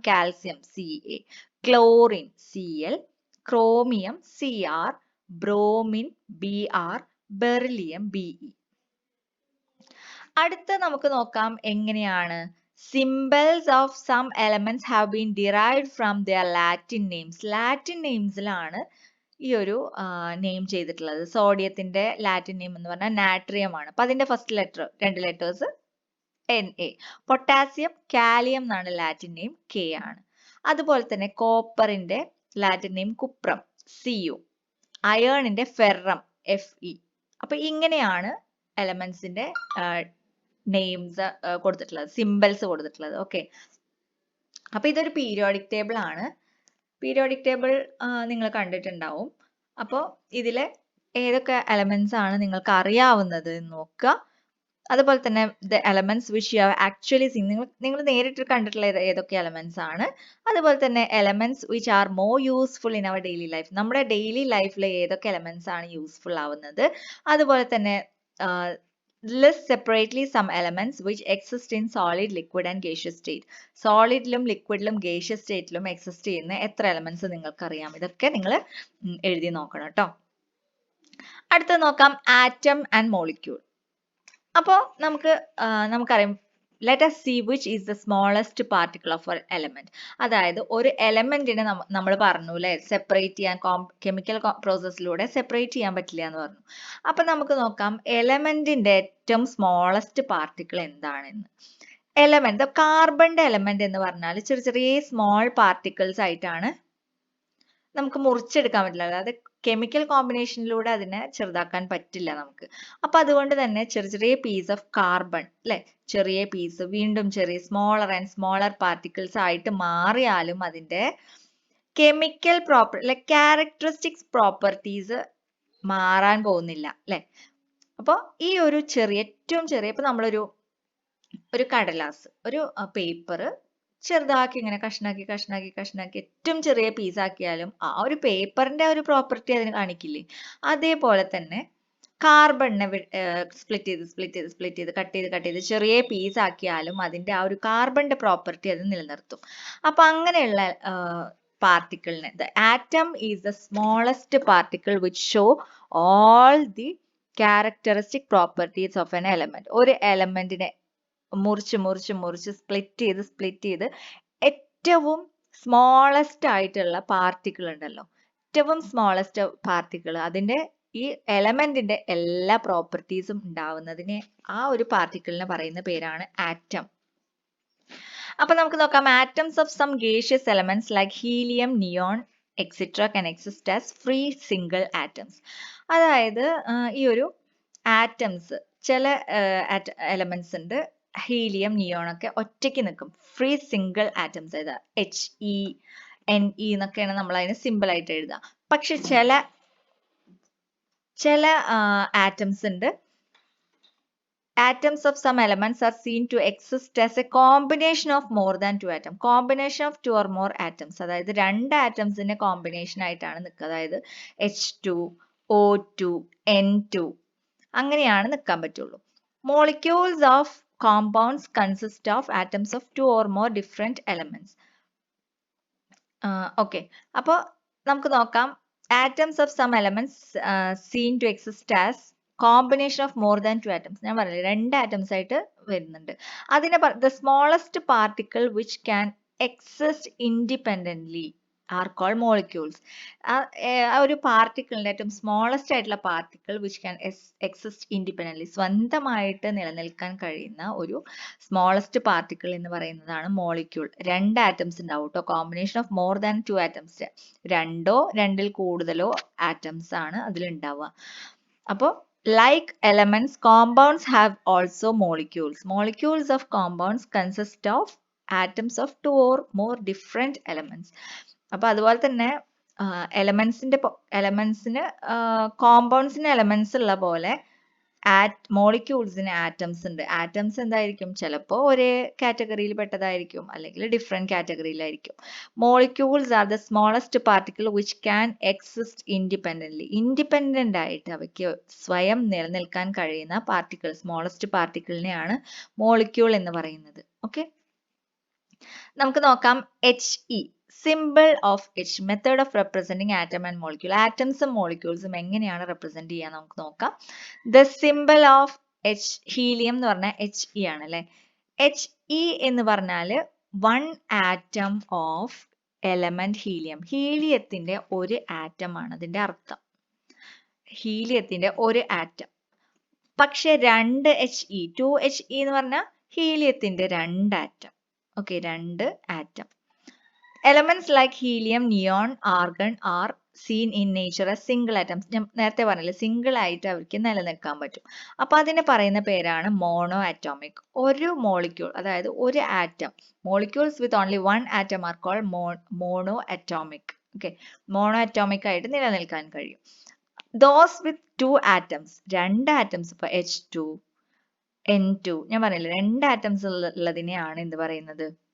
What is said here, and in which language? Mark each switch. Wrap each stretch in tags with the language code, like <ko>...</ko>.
<ml>Calcium, Ca, chlorine, Cl, chromium, Cr, bromine, Br, beryllium, Be. അടുത്ത നമുക്ക് നോക്കാം എങ്ങനെയാണ്.</ml> <en>Symbols of some elements have been derived from their Latin names.</en> <ml>Latin നെയിംസിലാണ് ഈ ഒരു name ചെയ്തിട്ടുള്ളത്. സോഡിയത്തിന്റെ Latin name എന്ന് പറഞ്ഞാൽ നാട്രിയം ആണ്. അപ്പൊ അതിന്റെ first letter 2 letters Na. Potassium, kalium എന്നാണ് ലാറ്റിൻ നെയിം, K ആണ്. അതുപോലെ തന്നെ കോപ്പറിന്റെ Latin name cuprum, Cu. അയേണിന്റെ ferrum, Fe. അപ്പൊ ഇങ്ങനെയാണ് എലമെന്റ്സിന്റെ നെയിംസ് കൊടുത്തിട്ടുള്ളത്, സിംബൽസ് കൊടുത്തിട്ടുള്ളത്. ഓക്കെ, അപ്പൊ ഇതൊരു പീരിയോഡിക് ടേബിൾ ആണ്. പീരിയോഡിക് ടേബിൾ നിങ്ങൾ കണ്ടിട്ടുണ്ടാവും. അപ്പോൾ ഇതിലെ ഏതൊക്കെ എലമെന്റ്സ് ആണ് നിങ്ങൾക്ക് അറിയാവുന്നത് എന്ന് നോക്കുക. അതുപോലെ തന്നെ</ml> <en>the elements which you have actually seen,</en> <ml>നിങ്ങൾ നേരിട്ട് കണ്ടിട്ടുള്ള ഏതൊക്കെ എലമെന്റ്സ് ആണ്. അതുപോലെ തന്നെ</ml> <en>elements which are more useful in our daily life,</en> <ml>നമ്മുടെ ഡെയിലി ലൈഫിൽ ഏതൊക്കെ എലമെന്റ്സ് ആണ് യൂസ്ഫുൾ ആവുന്നത്. അതുപോലെ തന്നെ</ml> <en>List separately some elements which exist in solid, liquid and gaseous state.</en> <ml>സോളിഡിലും ലിക്വിഡിലും gaseous സ്റ്റേറ്റിലും exist ചെയ്യുന്ന എത്ര എലമെന്റ്സ് നിങ്ങൾക്കറിയാം? ഇതൊക്കെ നിങ്ങൾ എഴുതി നോക്കണം കേട്ടോ. അടുത്ത നോക്കാം</ml> <en>Atom and molecule.</en> <ml>അപ്പോൾ നമുക്കറിയാം,</ml> <en>let us see which is the smallest particle of an element.</en> <ml>അതായത് ഒരു എലമെന്റിനെ നമ്മൾ പറഞ്ഞു അല്ലേ, സെപ്പറേറ്റ് ചെയ്യാൻ കെമിക്കൽ പ്രോസസ്സിലൂടെ സെപ്പറേറ്റ് ചെയ്യാൻ പറ്റില്ല എന്ന് പറഞ്ഞു. അപ്പൊ നമുക്ക് നോക്കാം എലമെന്റിന്റെ ഏറ്റവും സ്മോളസ്റ്റ് പാർട്ടിക്കിൾ എന്താണെന്ന്. എലമെന്റ്, കാർബണിന്റെ എലമെന്റ് എന്ന് പറഞ്ഞാൽ ചെറിയ ചെറിയ സ്മോൾ പാർട്ടിക്കിൾസ് ആയിട്ടാണ് നമുക്ക് മുറിച്ചെടുക്കാൻ പറ്റില്ല. അതായത് കെമിക്കൽ കോമ്പിനേഷനിലൂടെ അതിനെ ചെറുതാക്കാൻ പറ്റില്ല നമുക്ക്. അപ്പൊ അതുകൊണ്ട് തന്നെ ചെറിയ ചെറിയ</ml> <en>piece of carbon</en> <ml>അല്ലെ, ചെറിയ പീസ് വീണ്ടും ചെറിയ</ml> <en>smaller and smaller particles</en> <ml>ആയിട്ട് മാറിയാലും അതിന്റെ കെമിക്കൽ ക്യാരക്ടറിസ്റ്റിക്സ് പ്രോപ്പർട്ടീസ് മാറാൻ പോകുന്നില്ല അല്ലെ. അപ്പൊ ഈ ഒരു ഏറ്റവും ചെറിയ, ഇപ്പൊ നമ്മളൊരു കടലാസ്, ഒരു പേപ്പർ ചെറുതാക്കി ഇങ്ങനെ കഷ്ണാക്കി ഏറ്റവും ചെറിയ പീസ് ആക്കിയാലും ആ ഒരു പേപ്പറിന്റെ ഒരു പ്രോപ്പർട്ടി അതിന് കാണിക്കില്ലേ? അതേപോലെ തന്നെ കാർബണിനെ സ്പ്ലിറ്റ് ചെയ്ത് കട്ട് ചെയ്ത് ചെറിയ പീസ് ആക്കിയാലും അതിന്റെ ആ ഒരു കാർബണിന്റെ പ്രോപ്പർട്ടി അത് നിലനിർത്തും. അപ്പൊ അങ്ങനെയുള്ള പാർട്ടിക്കിളിനെ,</ml> <en>the atom is the smallest particle which show all the characteristic properties of an element.</en> <ml>ഒരു എലമെന്റിനെ മുറിച്ച് സ്പ്ലിറ്റ് ചെയ്ത് ഏറ്റവും സ്മോളസ്റ്റ് ആയിട്ടുള്ള പാർട്ടിക്കിൾ ഉണ്ടല്ലോ, ഏറ്റവും സ്മോളസ്റ്റ് പാർട്ടിക്കിൾ, അതിന്റെ ഈ എലമെന്റിന്റെ എല്ലാ പ്രോപ്പർട്ടീസും ഉണ്ടാവുന്നതിനെ ആ ഒരു പാർട്ടിക്കിളിനെ പറയുന്ന പേരാണ് ആറ്റം. അപ്പൊ നമുക്ക് നോക്കാം,</ml> <en>Atoms of some gaseous elements like helium, neon etcetera can exist as free single atoms.</en> <ml>അതായത് ഈ ഒരു ആറ്റംസ്, ചില എലമെന്റ്സ് ഉണ്ട്, ഹീലിയം, നിയോൺ ഒക്കെ ഒറ്റയ്ക്ക് നിൽക്കും, ഫ്രീ സിംഗിൾ ആറ്റംസ്. അതായത് HE, NE എന്നൊക്കെയാണ് നമ്മൾ അതിന് സിമ്പിൾ ആയിട്ട് എഴുതുക. പക്ഷെ ചില ആറ്റംസ് ഉണ്ട്,</ml> <en>atoms of some elements are seen to exist as a combination of more than two atoms. Combination of two or more atoms.</en> <ml>അതായത് രണ്ട് ആറ്റംസിന്റെ കോമ്പിനേഷൻ ആയിട്ടാണ് നിൽക്കുക. അതായത് H2, O2, N2 അങ്ങനെയാണ് നിൽക്കാൻ പറ്റുള്ളൂ.</ml> <en>Molecules of compounds consist of atoms of two or more different elements. Okay.</en> <ml>അപ്പോൾ നമുക്ക് നോക്കാം,</ml> <en>atoms of some elements seen to exist as combination of more than two atoms.</en> <ml>ഞാൻ പറഞ്ഞില്ലേ, രണ്ട് ആറ്റംസ് ആയിട്ട് വരുന്നുണ്ട്.</ml> <en>അതിനെ the smallest particle which can exist independently are called molecules.</en> <ml>ആ ഒരു പാർട്ടിക്കിളിന്റെ ഏറ്റവും സ്മോളസ്റ്റ് ആയിട്ടുള്ള particle</ml> <en>which can exist independently,</en> <ml>സ്വന്തമായിട്ട് നിലനിൽക്കാൻ കഴിയുന്ന ഒരു സ്മോളസ്റ്റ് പാർട്ടിക്കിൾ എന്ന് പറയുന്നതാണ് മോളിക്യൂൾ. രണ്ട് ആറ്റംസ് ഉണ്ടാവും കേട്ടോ,</ml> <en>combination of more than two atoms,</en> <ml>രണ്ടോ രണ്ടിൽ കൂടുതലോ ആറ്റംസ് ആണ് അതിലുണ്ടാവുക.</ml> <en>അപ്പോൾ like elements, compounds have also molecules. Molecules of compounds consist of atoms of two or more different elements.</en> <ml>അപ്പൊ അതുപോലെ തന്നെ എലമെന്റ്സിന് കോമ്പൗണ്ട്സിന് എലമെന്റ്സ് ഉള്ള പോലെ മോളിക്യൂൾസിന് ആറ്റംസ് ഉണ്ട്. ആറ്റംസ് എന്തായിരിക്കും? ചിലപ്പോൾ ഒരേ കാറ്റഗറിയിൽ പെട്ടതായിരിക്കും, അല്ലെങ്കിൽ different കാറ്റഗറിയിലായിരിക്കും.</ml> <en>Molecules are the smallest particle which can exist independently.</en> <ml>Independent ആയിട്ട് അവയ്ക്ക് സ്വയം നിലനിൽക്കാൻ കഴിയുന്ന പാർട്ടിക്കിൾ, സ്മോളസ്റ്റ് പാർട്ടിക്കിളിനെയാണ് മോളിക്യൂൾ എന്ന് പറയുന്നത്.</ml> <en>okay,</en> <ml>നമുക്ക് നോക്കാം</ml> <en>HE, symbol of H, method of representing atom and molecule.</en> <ml>ആറ്റംസും മോളിക്യൂൾസും എങ്ങനെയാണ് റെപ്രസെന്റ് ചെയ്യാൻ നമുക്ക് നോക്കാം.</ml> <en>The symbol of H,</en> <ml>helium എന്ന് പറഞ്ഞാൽ HE ആണ് അല്ലെ.</ml> <en>HE</en> <ml>എന്ന് പറഞ്ഞാൽ</ml> <en>one atom of element helium.</en> <ml>ഹീലിയത്തിന്റെ ഒരു ആറ്റം ആണ് അതിന്റെ അർത്ഥം, ഹീലിയത്തിന്റെ ഒരു ആറ്റം. പക്ഷെ രണ്ട് HE, 2HE എന്ന് പറഞ്ഞാൽ ഹീലിയത്തിന്റെ രണ്ട് ആറ്റം. ഓക്കെ, രണ്ട് atom.</ml> <en>Elements like helium, neon, argon are seen in nature as single atoms.</en> <ml>ഞാൻ നേരത്തെ പറഞ്ഞില്ലേ, സിംഗിൾ ആയിട്ട് അവർക്ക് നിലനിൽക്കാൻ പറ്റും. അപ്പൊ അതിനെ പറയുന്ന പേരാണ് മോണോ അറ്റോമിക്. ഒരു മോളിക്യൂൾ, അതായത് ഒരു atom,</ml> <en>Molecules with only one atom are called mono atomic.</en> <ml>Okay, mono atomic ആയിട്ട് നിലനിൽക്കാൻ കഴിയും.</ml> <en>those with two atoms,</en> <ml>രണ്ട് ആറ്റംസ്, ഇപ്പൊ H2, N2, ഞാൻ പറഞ്ഞില്ലേ രണ്ട് ആറ്റംസ് ഉള്ളതിനെയാണ് എന്ത് പറയുന്നത്?</ml>